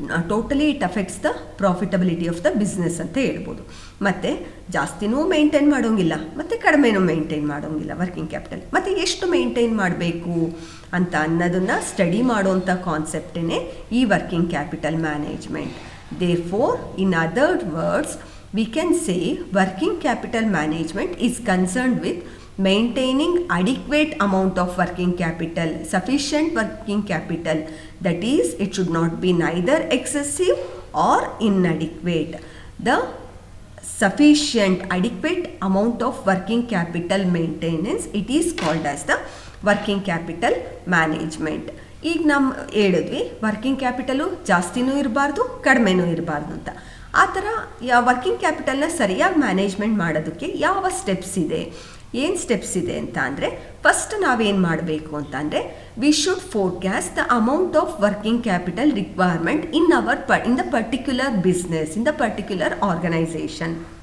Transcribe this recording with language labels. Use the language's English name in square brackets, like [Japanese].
[English] totally it affects the profitability of the business [Kannada] ಅಂತ ಹೇಳ್ಬೋದು. ಮತ್ತು ಜಾಸ್ತಿನೂ ಮೇಂಟೈನ್ ಮಾಡೋಂಗಿಲ್ಲ, ಮತ್ತು ಕಡಿಮೆನೂ ಮೇಂಟೈನ್ ಮಾಡೋಂಗಿಲ್ಲ ವರ್ಕಿಂಗ್ ಕ್ಯಾಪಿಟಲ್. ಮತ್ತು ಎಷ್ಟು ಮೇಂಟೈನ್ ಮಾಡಬೇಕು ಅಂತ ಅನ್ನೋದನ್ನು ಸ್ಟಡಿ ಮಾಡೋವಂಥ ಕಾನ್ಸೆಪ್ಟೇ ಈ working capital management. [English] Therefore, in other words, we can say working capital management is concerned with maintaining adequate amount of working capital, sufficient working capital, that is it should not be neither excessive or inadequate. The sufficient adequate amount of working capital maintenance, it is called as the working capital management. [Kannada] ಈಗ ನಮ್ಮ ಹೇಳಿದ್ವಿ working capital ಜಾಸ್ತಿನೂ ಇರಬಾರ್ದು, ಕಡಿಮೆನೂ ಇರಬಾರ್ದು ಅಂತ. ಆ ಥರ working ಕ್ಯಾಪಿಟಲ್ನ ಸರಿಯಾಗಿ management ಮಾಡೋದಕ್ಕೆ ಯಾವ ಸ್ಟೆಪ್ಸ್ ಇದೆ, ಏನು ಸ್ಟೆಪ್ಸ್ ಇದೆ ಅಂತ ಅಂದರೆ, ಫಸ್ಟ್ ನಾವೇನು ಮಾಡಬೇಕು ಅಂತ ಅಂದರೆ, [English] We should forecast the amount of working capital requirement in the particular business, in the particular organisation.